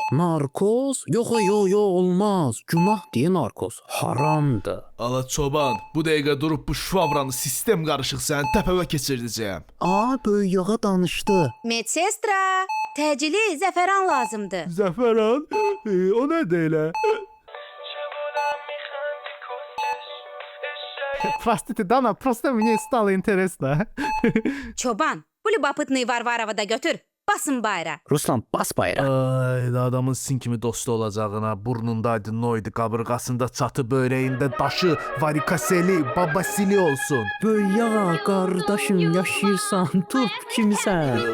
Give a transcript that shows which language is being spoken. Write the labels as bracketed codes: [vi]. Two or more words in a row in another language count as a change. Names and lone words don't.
[az] Narkoz? Yox, olmaz. Günah deyə narkoz. Haramdır. Ala çoban, bu dəqiqə durub bu şvabranı sistem qarışıq sənin təpəvə keçirdəcəyəm. Böyük yağa danışdı. Medsestra, təcili zəfəran lazımdır. Zəfəran? O nədir elə? [ru] Простите, Dana, просто мне стало интересно. [az] Çoban, bu любопытный Varvarov'u da götür. Basın bayra. Ruslan, bas bayrağı. Ay, adamın sin kimi dostu olacağına, burnundaydı noydu, qabırğasında çatı, böreğində daşı, varikaseli, babasili olsun. Böyük yağa, qardaşım, yaşayırsan, tut kimsən?